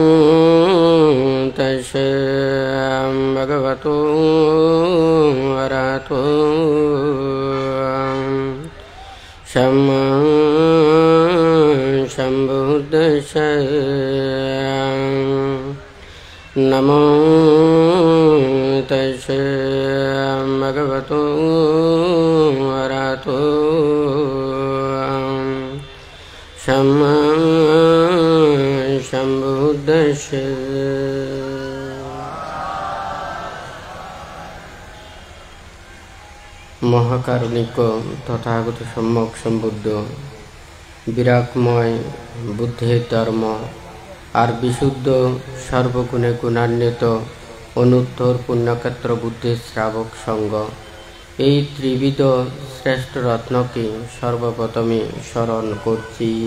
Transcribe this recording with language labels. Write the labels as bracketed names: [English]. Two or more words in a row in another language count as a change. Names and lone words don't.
[Pali] तस्से भगवतो अरहतो सम्मा सम्बुद्धिस्से नमो तस्से भगवतो अरहतो सम्मा सम्बुद्धिस्से। [Bangla] মহাকারণিক তথাগত সম্যক সম্বুদ্ধ বিরাগময় বুদ্ধের ধর্ম আর বিশুদ্ধ সর্বগুণে গুণান্বিত অনুত্তর পুণ্যক্ষেত্র বুদ্ধের শ্রাবক সঙ্গ এই ত্রিবিধ শ্রেষ্ঠ রত্নকে সর্বপ্রথমে স্মরণ করছি।